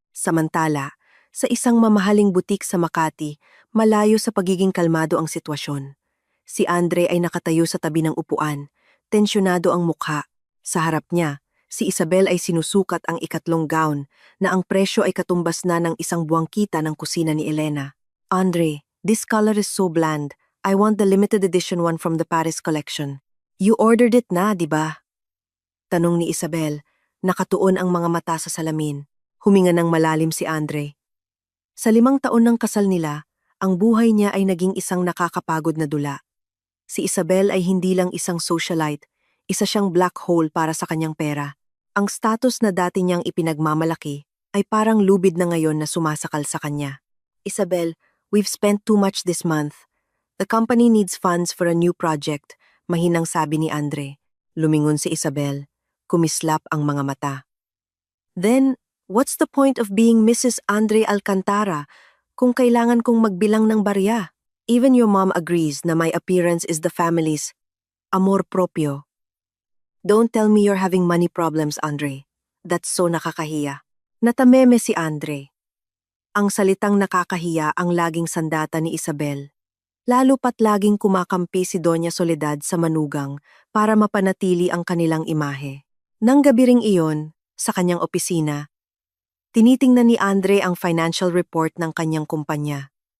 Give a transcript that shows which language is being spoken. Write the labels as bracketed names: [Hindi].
[Filipino] Samantala, sa isang mamahaling butik sa Makati, malayo sa pagiging kalmado ang sitwasyon. Si Andre ay nakatayo sa tabi ng upuan, tensyonado ang mukha. Sa harap niya, si Isabel ay sinusukat ang ikatlong gown na ang presyo ay katumbas na ng isang buwang kita ng kusina ni Elena. [English] "Andre, this color is so bland. I want the limited edition one from the Paris collection." "You ordered it [Filipino] na, di ba?" Tanong ni Isabel, nakatuon ang mga mata sa salamin. Huminga ng malalim si Andre. Sa 5 taon ng kasal nila, ang buhay niya ay naging isang nakakapagod na dula. Si Isabel ay hindi lang isang socialite, isa siyang black hole para sa kanyang pera. Ang status na dati niyang ipinagmamalaki ay parang lubid na ngayon na sumasakal sa kanya. [English] "Isabel, we've spent too much this month. The company needs funds for a new project," [Filipino] mahinang sabi ni Andre. Lumingon si Isabel, kumislap ang mga mata. Then, [English] What's the point of being Mrs. Andre Alcantara [Filipino] kung kailangan kong magbilang ng barya? [English] Even your mom agrees na my appearance is the family's amor propio. Don't tell me you're having money problems, Andre. That's so [Filipino] nakakahiya. Natameme si Andre. Ang salitang nakakahiya ang laging sandata ni Isabel. Lalo pat laging kumakampi si Doña Soledad sa manugang para mapanatili ang kanilang imahe. Nang gabi ring iyon, sa kanyang opisina, tinitingnan ni Andre ang financial report ng kanyang kumpanya.